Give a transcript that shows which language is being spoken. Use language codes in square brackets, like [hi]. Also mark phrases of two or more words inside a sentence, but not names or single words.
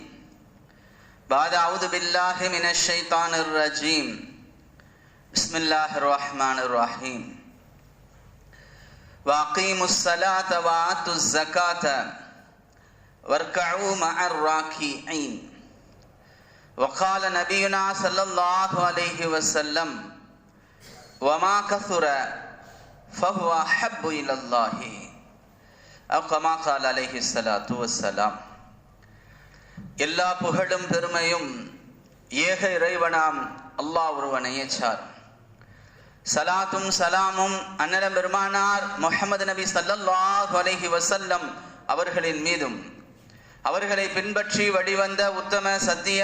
[ar] بعد أعوذ بالله من الشيطان الرجيم بسم الله الرحمن الرحيم وأقيموا الصلاة وآتوا الزكاة واركعوا مع الراكعين وقال نبينا صلى الله عليه وسلم وما كثر فهو أحب إلى الله أو كما قال عليه الصلاة والسلام. [ta] எல்லா புகழும் பெருமையும் ஏக இறைவனாம் அல்லாஹ் ஒருவனையே சார். சலாத்தும் சலாமும் அன்னலம் பெருமானார் முஹம்மது நபி [ar] صلى الله عليه وسلم [ta] அவர்களின் மீதும் அவர்களை பின்பற்றி வழிவந்த உத்தம சத்திய